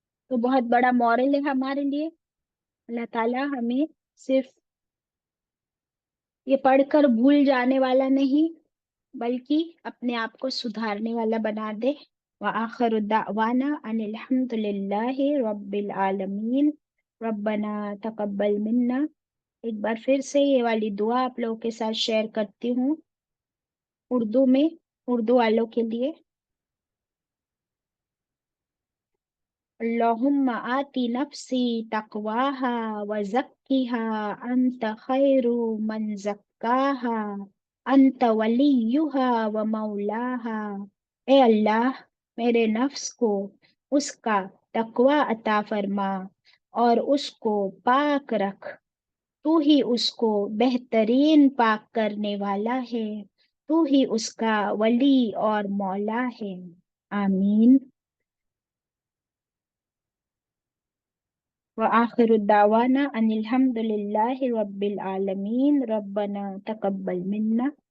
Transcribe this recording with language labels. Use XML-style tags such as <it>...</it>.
<ur>تو بہت بڑا مورل ہے ہمارے لیے. اللہ تعالیٰ ہمیں صرف یہ پڑھ کر بھول جانے والا نہیں، بلکہ اپنے آپ کو سدھارنے والا بنا دے.</ur> <ar>وآخر دعوانا ان الحمد للہ رب العالمین ربنا تقبل منا.</ar> <ur>ایک بار پھر سے یہ والی دعا آپ لوگوں کے ساتھ شیئر کرتی ہوں اردو میں، اردو والوں کے لیے.</ur> <ar>اللہم آتی نفسی تقواہا وزکیہا انت خیر من زکاہا انت ولیہا ومولاہا.</ar> <ur>اے اللہ میرے نفس کو اس کا تقوی عطا فرما اور اس کو پاک رکھ. تو ہی اس کو بہترین پاک کرنے والا ہے، تو ہی اس کا ولی اور مولا ہے. آمین.</ur> <ar>وآخر الدعوانا ان الحمد للہ رب العالمین ربنا تقبل منا.</ar>